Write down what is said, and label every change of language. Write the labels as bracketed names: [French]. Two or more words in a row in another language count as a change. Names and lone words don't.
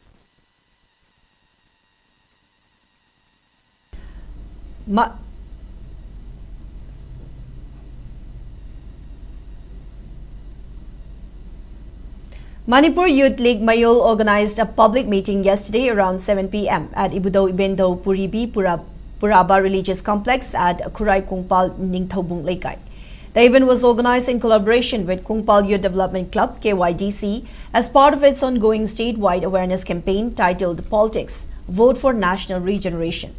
[English] Manipur Youth League Mayol organized a public meeting yesterday around 7 p.m. at Ibendo Puribi Puraba Religious Complex at Kurai Kungpal Ningthobung Laikai. The event was organized in collaboration with Kungpal Youth Development Club KYDC as part of its ongoing statewide awareness campaign titled Politics, Vote for National Regeneration.